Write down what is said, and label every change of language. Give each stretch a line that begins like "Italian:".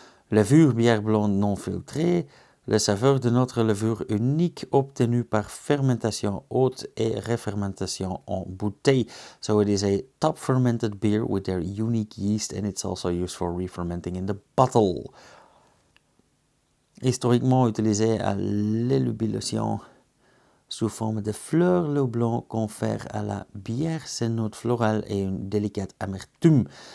French: Levure bière blonde non filtrée. Le saveur de notre levure unique obtenue par fermentation haute et refermentation en bouteille.
English: So it is a top fermented beer with their unique yeast, and it's also used for re-fermenting in the bottle.
French: Historiquement utilisé à l'élubulation sous forme de fleurs, le houblon confère à la bière ses notes florales et une délicate amertume.